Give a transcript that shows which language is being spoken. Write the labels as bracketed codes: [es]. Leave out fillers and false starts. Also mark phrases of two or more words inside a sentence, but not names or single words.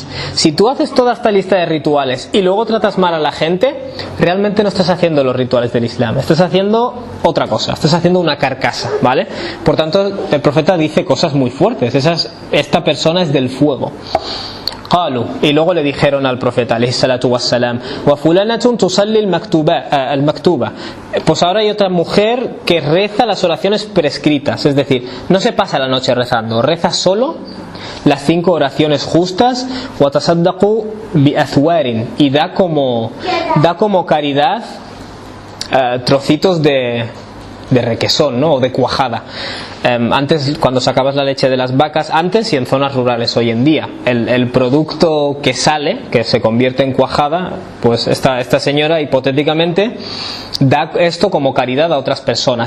[es] Si tú haces toda esta lista de rituales y luego tratas mal a la gente, realmente no estás haciendo los rituales del Islam, estás haciendo otra cosa, estás haciendo una carcasa, ¿vale? Por tanto, el profeta dice cosas muy fuertes. Esta persona es del fuego. Y luego le dijeron al profeta [ar] عليه الصلاة والسلام وفلانة تصلي المكتوبة, [es] pues ahora hay otra mujer que reza las oraciones prescritas, es decir, no se pasa la noche rezando, reza solo las 5 oraciones justas. [ar] وتصدق بأثوار, [es] y da como caridad trocitos de requesón, ¿no? O de cuajada. Antes, cuando sacabas la leche de las vacas, antes, y en zonas rurales hoy en día, el producto que sale, que se convierte en cuajada, pues esta señora hipotéticamente da esto como caridad a otras personas.